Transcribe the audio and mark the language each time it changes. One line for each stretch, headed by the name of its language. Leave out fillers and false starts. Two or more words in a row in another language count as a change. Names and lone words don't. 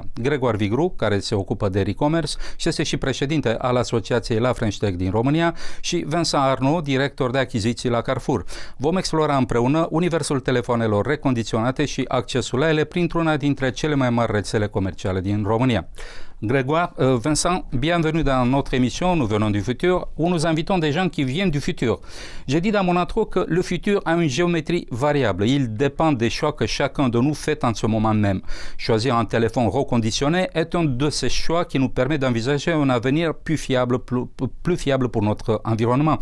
Romanian: Grégoire Vigru, care se ocupă de Recommerce și este și președinte al Asociației La French Tech din România, și Vincent Arnaud, director de achiziții la Carrefour. Vom explora împreună universul telefonelor recondiționate și accesul la ele printr-una dintre cele mai mari rețele comerciale din România.
French: Grégoire, Vincent, bienvenue dans notre émission Nous venons du futur, où nous invitons des gens qui viennent du futur. J'ai dit dans mon intro que le futur a une géométrie variable. Il dépend des choix que chacun de nous fait en ce moment même. Choisir un téléphone reconditionné est un de ces choix qui nous permet d'envisager un avenir plus fiable pour notre environnement.